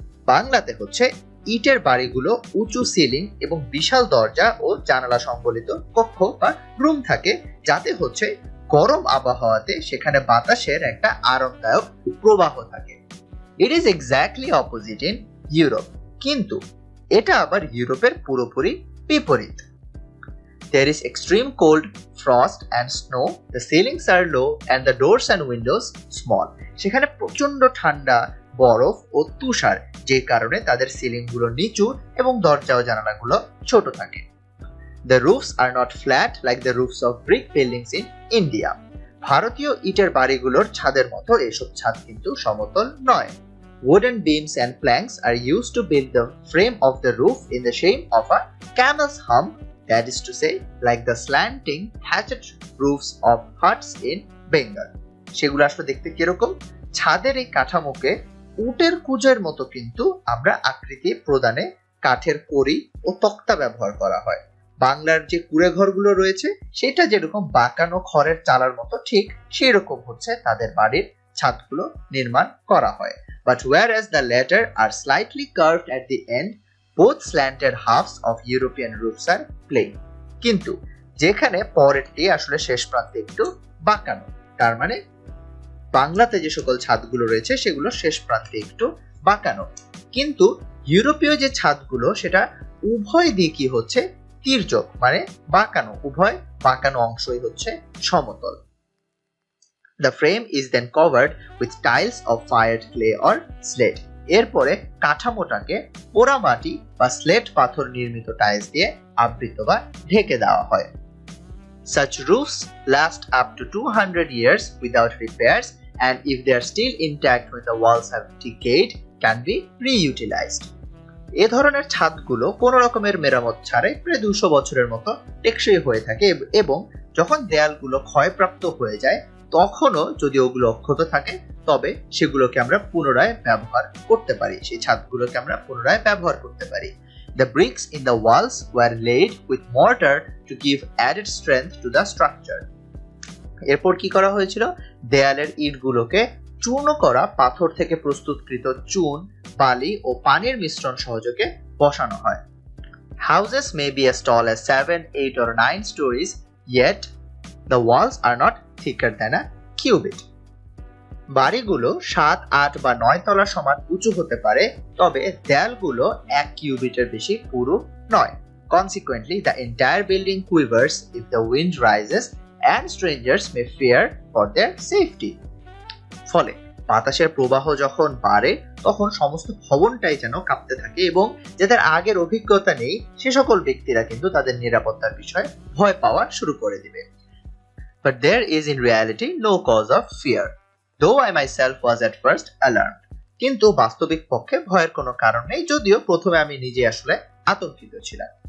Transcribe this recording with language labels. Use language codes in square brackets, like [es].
[bn] বাংলাতে হচ্ছে ইটের বাড়িগুলো উঁচু সিলিং এবং বিশাল দরজা ও জানালা সম্বলিত কক্ষ বা রুম থাকে, যাতে হচ্ছে গরম আবহাওয়াতে সেখানে বাতাসের একটা আরামদায়ক প্রবাহ থাকে। [en] It is exactly opposite in Europe, [bn] কিন্তু এটা আবার ইউরোপের পুরোপুরি বিপরীত। [en] There is extreme cold, frost and snow. The ceilings are low and the doors and windows small. [bn] সেখানে প্রচন্ড ঠান্ডা, বরফ ও তুষার, যে কারণে তাদের সিলিং গুলো নিচু এবং দরজা ও জানালাগুলো ছোট থাকে। [en] The roofs are not flat like the roofs of brick buildings in India. [bn] ভারতীয় ইটের বাড়িগুলোর ছাদের মতো এসব ছাদ কিন্তু সমতল নয়। [en] Wooden beams and planks are used to build the frame of the roof in the shape of a camel's hump, that is to say, like the slanting thatched roofs of huts in Bengal. [bn] সেগুলো আসলে দেখতে কিরকম? ছাদের এই কাঠামোকে উটের কুজের মতো কিন্তু আমরা আকৃতি প্রদানে কাঠের কড়ি ও তক্তা ব্যবহার করা হয়। বাংলার যে কুড়ে ঘরগুলো রয়েছে সেটা যেরকম বাঁকানো খড়ের চালার মতো, ঠিক সেই রকম হচ্ছে তাদের বাড়ির ছাদগুলো নির্মাণ করা হয়। [en] But whereas the latter are slightly curved at the end, both slanted halves of European roofs are plain. [bn] কিন্তু যেখানে পরেরটি আসলে শেষ প্রান্তে একটু বাঁকানো, তার মানে বাংলাতে যে সকল ছাদগুলো রয়েছে সেগুলো শেষ প্রান্তে একটু বাঁকানো, কিন্তু ইউরোপীয় যে ছাদগুলো সেটা উভয় দিকই হচ্ছে তির্যক, মানে বাঁকানো, উভয় বাঁকানো অংশই হচ্ছে সমতল। [en] The frame is then covered with tiles of fired clay or slate. [bn] এরপরে কাঠামোটাকে পোড়ামাটি বা স্লেট পাথর নির্মিত টাইলস দিয়ে আবৃত বা ঢেকে দেওয়া হয়। [en] Such roofs last up to 200 years without repairs, and if they are still intact when the walls have decayed, can be reutilized. [bn] এ ধরনের ছাদগুলো কোনো রকমের মেরামত ছাড়াই প্রায় 200 বছরের মতো টেকসই হয়ে থাকে এবং যখন দেয়ালগুলো ক্ষয়প্রাপ্ত হয়ে যায় তখনও যদি ওগুলো অক্ষত থাকে তবে সেগুলোকে আমরা পুনরায় ব্যবহার করতে পারি, সেই ছাদগুলোকে আমরা পুনরায় ব্যবহার করতে পারি। [en] The bricks in the walls were laid with mortar to give added strength to the structure. [bn] এরপর কি করা হয়েছিল, দেয়ালের ইটগুলোকে চূর্ণ করা পাথর থেকে প্রস্তুতকৃত চুন, বালি ও পানির মিশ্রণ সহযোগে বসানো হয়। [en] Houses may be as tall as 7, 8 or 9 stories, yet the walls are not thicker than a cubit. [bn] বাড়িগুলো 7, 8 বা 9 তলা সমান উঁচু হতে পারে, তবে দেয়ালগুলো 1 কিউবিটের বেশি পুরু নয়। [en] Consequently, the entire building quivers if the wind rises and strangers may fear for their safety. [bn] ফলে বাতাসের প্রবাহ যখন বাড়ে তখন সমস্ত ভবনটাই যেন কাঁপতে থাকে এবং যাদের আগের অভিজ্ঞতা নেই সে সকল ব্যক্তিরা কিন্তু তাদের নিরাপত্তার বিষয়ে ভয় পাওয়া শুরু করে দিবে। [en] But there is in reality no cause of fear, though I myself was at first alarmed. [bn] কিন্তু বাস্তবিক পক্ষে ভয়ের কোনো কারণ নেই, যদিও প্রথমে আমি নিজে আসলে আতঙ্কিত ছিলাম।